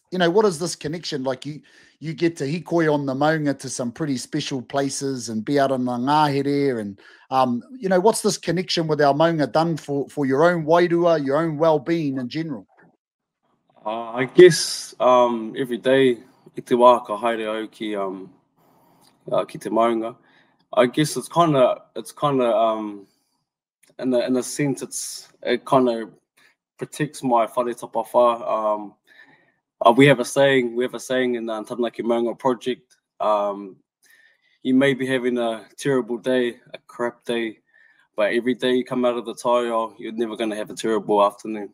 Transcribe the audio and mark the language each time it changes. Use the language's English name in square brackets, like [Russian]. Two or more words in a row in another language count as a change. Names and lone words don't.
[English] What is this connection? Like you get to hikoi on the Maunga to some pretty special places and be out on the ngāhere, and what's this connection with our Maunga done for your own wairua, your own well-being in general? I guess every day [Māori] I te wā ka haere au ki te Maunga. [English] I guess it's kind of in a sense it kind of protects my [Māori] whare tapawha. [English] We have a saying in the Taranaki Maunga project. You may be having a terrible day, a crap day, but every day you come out of the taio, you're never going to have a terrible afternoon.